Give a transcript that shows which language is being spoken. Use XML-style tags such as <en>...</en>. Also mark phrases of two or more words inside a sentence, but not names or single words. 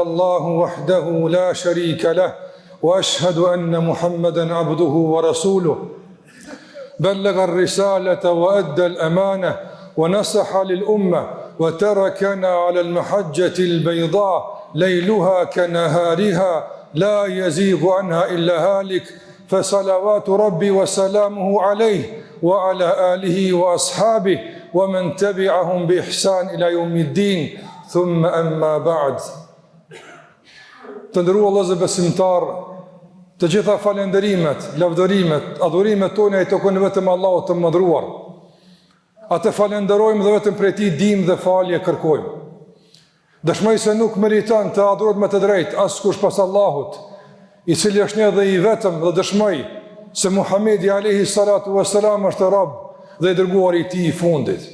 <ar>الله وحده لا شريك له وأشهد أن محمدا عبده ورسوله بلغ الرسالة وأدى الأمانة ونصح للأمة وتركنا على المحجة البيضاء ليلها كنهارها لا يزيغ عنها إلا هالك فصلوات ربي وسلامه عليه وعلى آله وأصحابه ومن تبعهم بإحسان إلى يوم الدين ثم أما بعد.</ar> <sq>Të nderuar vëllezër besimtar, të gjitha falenderimet, lavdërimet, adhurimet tona i takojnë vetëm Allahut të mëdhëruar. Atë falenderojmë dhe vetëm prej tij ndihmë dhe falje kërkojmë. Dëshmoj se nuk meriton të adhurohet me të drejtë askush pas Allahut, i cili është një dhe i vetëm, dhe dëshmoj se Muhamedi</sq> <ar>عليه الصلاة والسلام</ar> <sq>është rob dhe i dërguar i tij i fundit.</sq>